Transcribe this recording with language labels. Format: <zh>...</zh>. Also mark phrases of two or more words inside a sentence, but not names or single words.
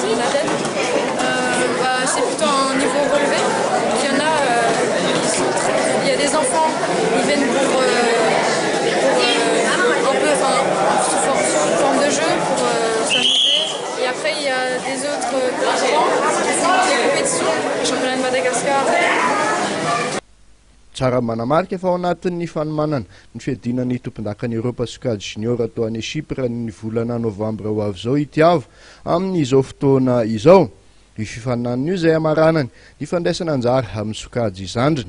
<fr>C'est plutôt un niveau relevé. Il y a des enfants qui viennent pour un peu sous forme de jeu pour s'amuser. Et après il y a des autres enfants qui font des compétitions, les championnats de Madagascar.</fr> <mg>Tsara manamarika fa ao anatin'ny fanomanana ny fiadinan'ny tompondakan'i Europe sokajy junior atao any Chypre ny volana novambra ho avy izao Tiavo amin'izao fotoana izao. Io fifaninanana io izay amaranany ny fandraisana anjara amin'ny sokajy izandriny.</mg>